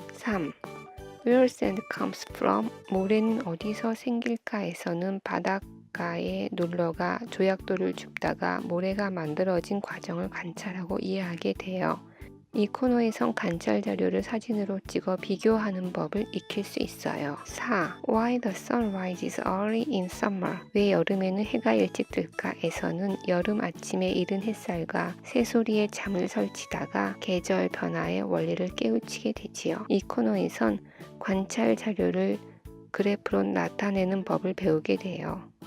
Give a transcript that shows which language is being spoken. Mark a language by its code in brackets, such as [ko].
[en] 3. Where sand comes from? [ko] 모래는 어디서 생길까에서는 바닷가에 놀러가 조약돌을 줍다가 모래가 만들어진 과정을 관찰하고 이해하게 돼요. 이 코너에선 관찰 자료를 사진으로 찍어 비교하는 법을 익힐 수 있어요. 4. [en] Why the sun rises early in summer? [ko] 왜 여름에는 해가 일찍 들까?에서는 여름 아침에 이른 햇살과 새소리에 잠을 설치다가 계절 변화의 원리를 깨우치게 되지요. 이 코너에선 관찰 자료를 그래프로 나타내는 법을 배우게 돼요.